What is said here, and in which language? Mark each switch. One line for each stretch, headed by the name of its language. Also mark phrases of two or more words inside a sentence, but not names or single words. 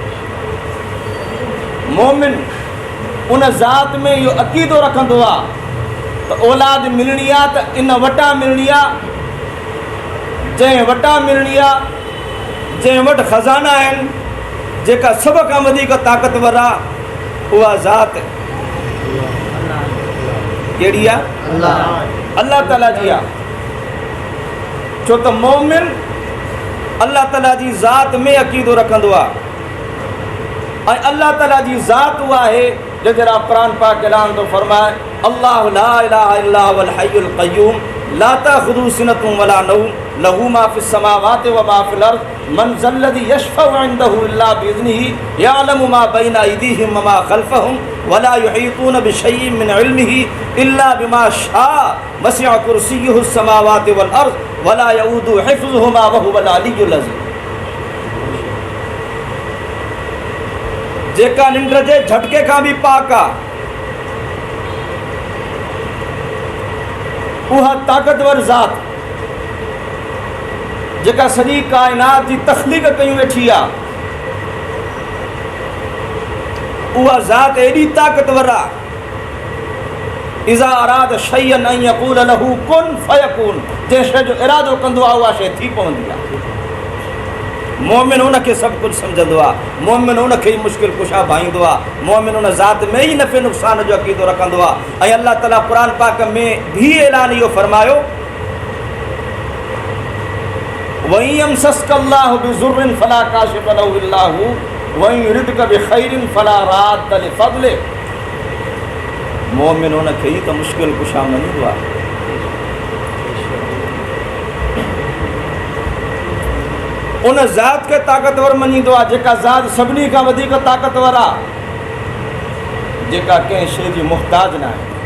Sindhi: मोमिन उन ज़ात में इहो अक़ीदो रखंदो आहे त औलाद मिलणी आहे त इन वटां मिलणी आहे, जंहिं वटां मिलणी आहे, जंहिं वटि ख़ज़ाना आहिनि, जेका सभ खां वधीक ताक़तवर आहे, उहा ज़ात कहिड़ी आहे? अल्लाह ताला जी आहे। छो त मोमिन अल्लाह ताला जी ज़ात में अक़ीदो रखंदो आहे ऐं अल्लाह ताला जी ज़ात उहा आहे जंहिंजो क़ुरान पाक ऐलान थो फरमाए
Arabic: الله لا إله إلا هو الحي القيوم لا تأخذه سنة ولا نوم له ما في السماوات وما في الأرض من ذا الذي يشفع عنده إلا بإذنه يعلم ما بين أيديهم وما خلفهم ولا يحيطون بشيء من علمه إلا بما شاء وسع كرسيه سماوات والأرض ولا يئوده حفظهما وهو العلي العظيم.
Sindhi: जेका निंड जे झटके खां बि पाक आहे, उहा ताक़तवर ज़ात जेका सॼी काइनात जी तख़लीक़ कयूं वेठी आहे, उहा ज़ात एॾी ताक़तवर आहे
Arabic: إذا أراد شيئا أن يقول له كن فيكون.
Sindhi: जंहिं शइ जो इरादो कंदो आहे उहा शइ थी पवंदी आहे। मोमिन उनखे सभु कुझु सम्झंदो आहे। मोमिन उनखे ई मुश्किल कुशा भाईंदो आहे। मोमिन उन ज़ात में ई नफ़े नुक़सान जो अक़ीदो रखंदो आहे। ऐं अल्लाह ताला क़ुरान पाक में भी ऐलान इहो फरमायो
Arabic: وإن يمسسك الله بضر فلا كاشف له إلا هو وإن يردك بخير فلا راد لفضله.
Sindhi: मोमिन उनखे ई त मुश्किल कुशा मञींदो आहे। उन ज़ात खे ताक़तवर मञींदो आहे जेका ज़ात सभिनी खां वधीक ताक़तवर आहे, जेका कंहिं शइ जी मुहताज न आहे।